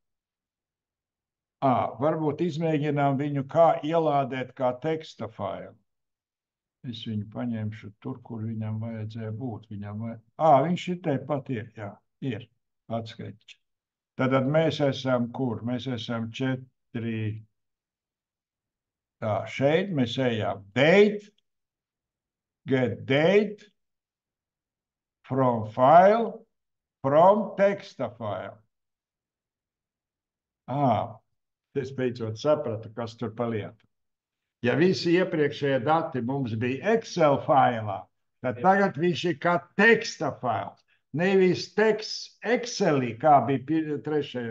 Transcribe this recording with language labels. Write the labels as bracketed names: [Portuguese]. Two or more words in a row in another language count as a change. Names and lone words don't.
[Latvian] Varbūt izmēģinām viņu, kā ielādēt kā teksta failu. Es viņu paņemšu tur, kur viņam vajadzēja būt. Viņš ir tepat ir, jā, ir atskaitīt. Tad mēs esam kur? Mēs esam 4. Tā, šeit mēs ejam [English] date, get date, from file, from teksta file. [Latvian] Es beidzot sapratu, kas tur pa lietu. Ja visi iepriekšējie dati mums bija Excel failā, tad tagad viņš ir kā teksta fails. Nevis teksts Excelī, kā bija 3.